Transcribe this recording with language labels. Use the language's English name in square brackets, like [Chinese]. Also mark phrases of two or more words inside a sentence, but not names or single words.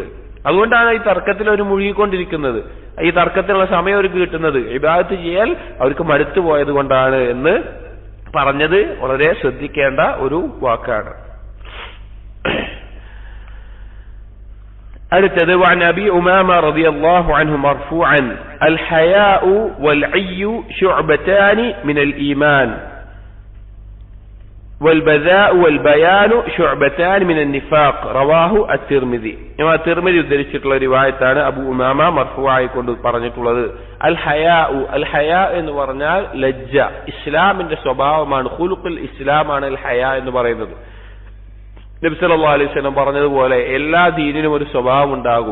[Malayalam] അതുകൊണ്ടാണ് ഈ തർക്കത്തിൽ അവർ മുഴുകിക്കൊണ്ടിരിക്കുന്നത്. ഈ തർക്കത്തിനുള്ള സമയം അവർക്ക് കിട്ടുന്നത് ഇബാദത്ത് ചെയ്യാൻ അവർക്ക് മടുത്തു പോയത് കൊണ്ടാണ് എന്ന് പറഞ്ഞത് വളരെ ശ്രദ്ധിക്കേണ്ട ഒരു വാക്കാണ്. [Arabic] അടുത്തത് وعن أبي أمامة رضي الله عنه مرفوعا الحياء والعي شعبتان من الإيمان والبذاء والبيان شعبتان من النفاق رواه الترمذي. [Malayalam] തിർമിദി ഉദ്ധരിച്ചിട്ടുള്ള റിവായത്താണ് അബൂ ഉമാമ മർഫൂആയി കൊണ്ട് പറഞ്ഞിട്ടുള്ളത്. [Arabic] الحياء [Malayalam] എന്ന് പറഞ്ഞാൽ ലജ്ജ, ഇസ്ലാമിന്റെ സ്വഭാവമാണ്, ഖുലുഖുൽ ഇസ്ലാമാണ് [Arabic] الحياء [Malayalam] എന്ന് പറയുന്നത്. നബി [Arabic] صلى الله عليه وسلم [Malayalam] പറഞ്ഞതുപോലെ എല്ലാ ദീനിനും ഒരു സ്വഭാവം ഉണ്ടാകും.